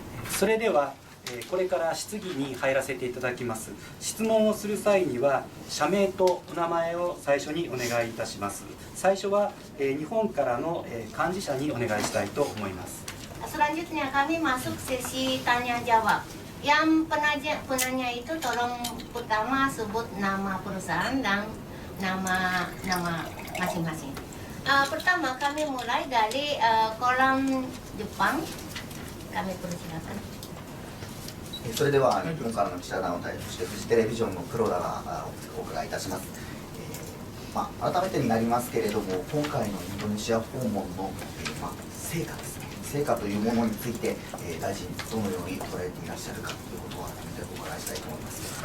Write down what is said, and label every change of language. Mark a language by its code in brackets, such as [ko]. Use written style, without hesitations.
[ja] それでは、これから質疑に入らせていただきます。質問をする際には社名とお名前を最初にお願いいたします。最初は、日本からの、幹事社にお願いしたいと思います。 [id] Selanjutnya kami masuk sesi tanya jawab. Yang penanya itu tolong pertama sebut nama perusahaan dan nama masing-masing. Pertama kami mulai dari kolam Jepang. Kami persilakan. [ja] それでは日本からの記者団を代表してフジテレビジョンの黒田がお伺いいたします。改めてになりますけれども、今回のインドネシア訪問の、成果ですね。成果というものについて、大臣どのように捉えていらっしゃるかということを改めてお伺いしたいと思います。